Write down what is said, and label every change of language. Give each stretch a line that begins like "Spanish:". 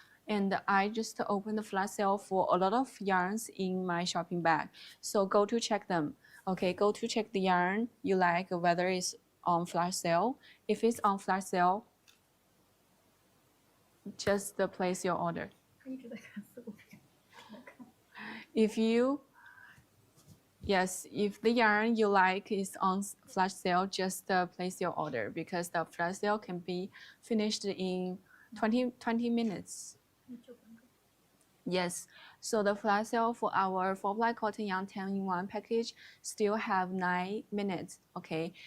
English: And I just opened the flash sale for a lot of yarns in my shopping bag. So go to check them. Okay, go to check the yarn you like, whether it's on flash sale. If it's on flash sale, just place your order.
Chinese: 他一直在看四五遍，没看。
English: If you Yes, if the yarn you like is on flash sale, just place your order because the flash sale can be finished in 20 minutes.
Chinese: 9分钟。
English: Yes, so the flash sale for our 4-ply cotton yarn 10-in-1 package still have 9 minutes, okay?